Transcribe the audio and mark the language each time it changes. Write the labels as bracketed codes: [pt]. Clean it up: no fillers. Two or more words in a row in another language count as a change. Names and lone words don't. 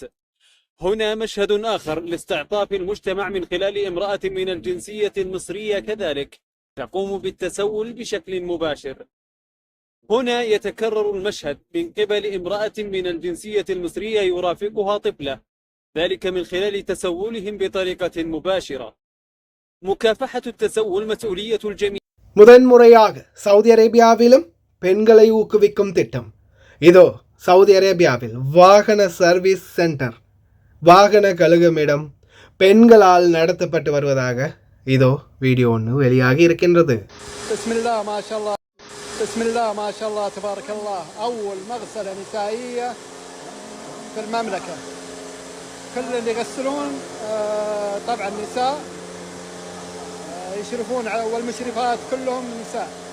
[ar] هنا مشهد آخر لاستعطاف المجتمع من خلال امرأة من الجنسية المصرية كذلك تقوم بالتسول بشكل مباشر. هنا يتكرر المشهد من قبل امرأة من الجنسية المصرية يرافقها طفلة، ذلك من خلال تسولهم بطريقة مباشرة. مكافحة التسول مسؤولية الجميع. [ta] முதன்முறையாக சவுதி அரேபியாவிலும் பெண்களை ஊக்குவிக்கும் திட்டம். இதோ சவுதி அரேபியாவில் வாகன [en] service center, [ta] வாகன கழுகுமிடம் பெண்களால் நடத்தப்பட்டு வருவதாக இதோ வீடியோ ஒன்று வெளியாகி இருக்கின்றது. [ar] بسم الله ما شاء الله تبارك الله. أول مغسلة نسائية في المملكة. كل اللي يغسلون طبعا نساء يشرفون والمشرفات كلهم نساء.